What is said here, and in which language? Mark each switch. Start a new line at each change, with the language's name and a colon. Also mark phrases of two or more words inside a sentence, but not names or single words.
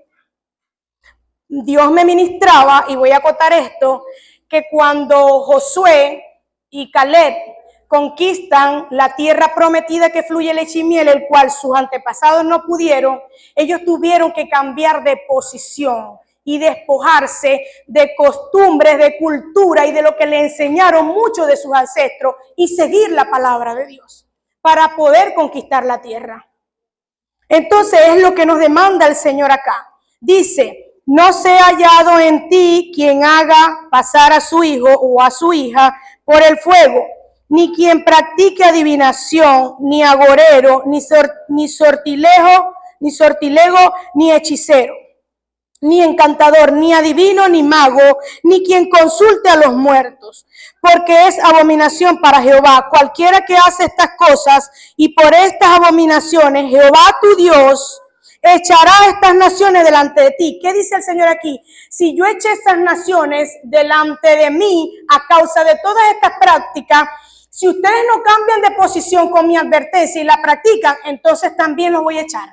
Spanish: Dios me ministraba, y voy a acotar esto, que cuando Josué y Caleb conquistan la tierra prometida que fluye leche y miel, el cual sus antepasados no pudieron, ellos tuvieron que cambiar de posición y despojarse de costumbres, de cultura y de lo que le enseñaron muchos de sus ancestros y seguir la palabra de Dios para poder conquistar la tierra. Entonces es lo que nos demanda el Señor acá. Dice, no sea hallado en ti quien haga pasar a su hijo o a su hija por el fuego, ni quien practique adivinación, ni agorero, ni sortilego, ni hechicero, ni encantador, ni adivino, ni mago, ni quien consulte a los muertos, porque es abominación para Jehová. Cualquiera que hace estas cosas, y por estas abominaciones Jehová tu Dios echará a estas naciones delante de ti. ¿Qué dice el Señor aquí? Si yo eché estas naciones delante de mí a causa de todas estas prácticas, si ustedes no cambian de posición con mi advertencia y la practican, entonces también los voy a echar.